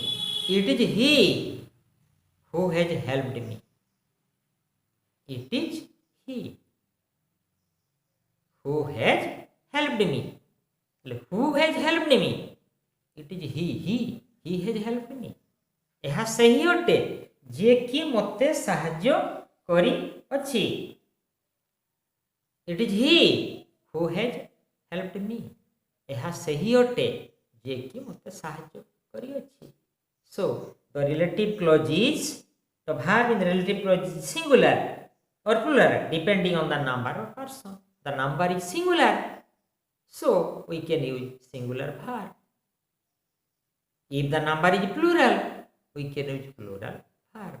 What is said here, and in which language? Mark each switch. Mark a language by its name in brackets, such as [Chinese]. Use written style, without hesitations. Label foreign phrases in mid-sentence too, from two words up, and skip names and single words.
[English] It is he who has helped me. It is he who has helped me. Who has helped me? It is he has helped me. [Odia] ଏହା ସେହି ଅଟେ ଯିଏକି ମୋତେ ସାହାଯ୍ୟ କରିଅଛି. [English] It is he who has helped me. [Odia] ଏହା ସେହି ଅଟେ ଯିଏକି ମୋତେ ସାହାଯ୍ୟ କରିଅଛି. [English] So the relative clause is, the verb in the relative clause is singular or plural depending on the number of person. The number is singular, so we can use singular verb. If the number is plural, we can use plural verb.